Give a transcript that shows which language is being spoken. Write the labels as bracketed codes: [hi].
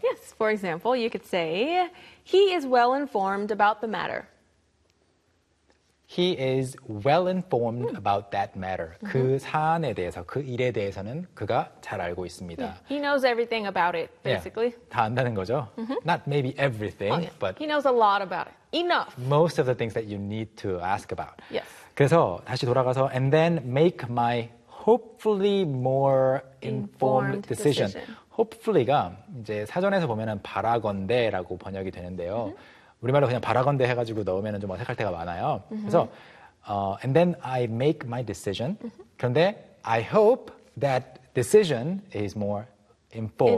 [en] Yes, for example, you could say he is well informed about the matter. He is well informed about that matter. Mm-hmm. [ko] 그 사안에 대해서, 그 일에 대해서는 그가 잘 알고 있습니다. [en] Yeah. He knows everything about it, basically. Yeah. [ko] 다 안다는 거죠? [en] Mm-hmm. Not maybe everything, okay. but... He knows a lot about it. Enough. Most of the things that you need to ask about. Yes. [ko] 그래서 다시 돌아가서, [en] and then make my hopefully more informed decision. [ko] Hopefully가 이제 사전에서 보면은 바라건대라고 번역이 되는데요. Mm-hmm. 우리말로 그냥 바라건대 해가지고 넣으면 좀 어색할 때가 많아요. [en] Mm-hmm. [ko] 그래서 [en] and then I make my decision. Mm-hmm. [ko] 그런데 [en] I hope that decision is more informed.